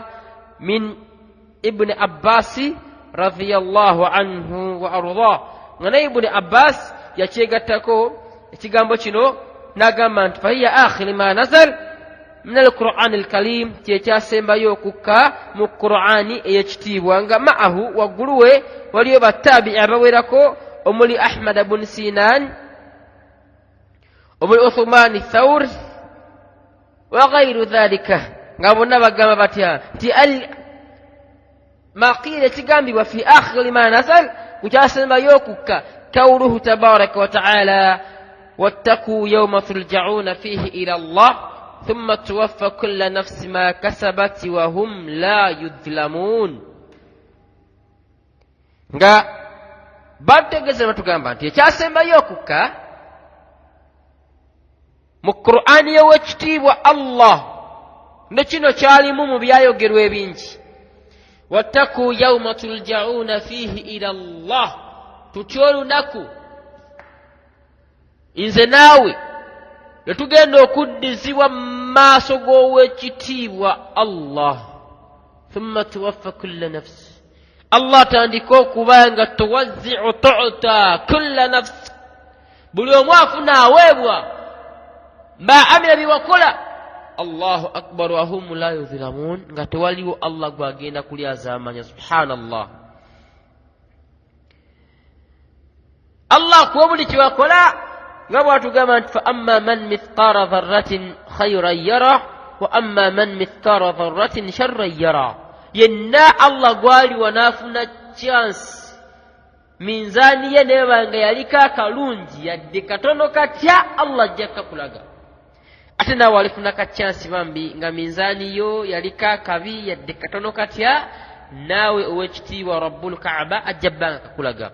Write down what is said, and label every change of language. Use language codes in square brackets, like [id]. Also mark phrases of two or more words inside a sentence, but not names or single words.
[lg] min Ibn Abbas [ar] رضي الله عنه وأرضاه, [lg] nga naye Ibn Abbas yakyegattako ekigambo kino n'agamba nti [ar] فهي آخر ما نزل من القرآن الكريم, [lg] kyekyasembayo okukka mu Qur'ani ey'ekitiibwa, nga ma'ahu waggulu we waliyo battabi'i abawerako omuli Ahmad bin Sinan, omuli Uthman Thawr [ar] وغير ذلك, [lg] nga bonna bagamba batya nti [ar] ما قيل ekigambibwa في آخر ما نزل, [lg] kukyasembayo okukka [ar] قوله تبارك وتعالى واتقوا يوما ترجعون فيه إلى الله ثم توفى كل نفس ما كسبت وهم لا يظلمون. [lg] Nga bategeeza batugamba nti ekyasembayo okukka mu Qur'ani y'owekitiibwa Allah, ne kino kyalimu mu byayogerwa ebingi. [ar] واتقوا يوما ترجعون فيه إلى الله, [lg] tutya olunaku nze naawe ne tugenda okuddizibwa mu maaso g'owekitiibwa Allah. [ar] ثم توفى كل نفس, [lg] Allah atandika okuba nga tuwazzi'u tu'ta kulla nafsi, buli omu afuna aweebwa [ar] ما عمل [lg] biwakola. [ar] الله أكبر وهم لا يظلمون, [lg] nga tewaliwo Allah gwagenda kulyazaamanya. [ar] Subhanallah. [lg] Allah kuwa buli kiwakola nga bw'atugamba nti [ar] فأما من مثقال ذرة خيرا يره وأما من مثقال ذرة شرا يره. [lg] Yenna Allah gwali wanaafuna chance minzaani ye nebanga yaliko akalungi yadde katono katya Allah ajja kakulaga. Ate naawe alifuna ka chance bambi nga minzaani yo yaliko akabi yadde katono katya, naawe ow'ekitiibwa [ar] رب الكعبة [lg] ajja bbanga kakulaga.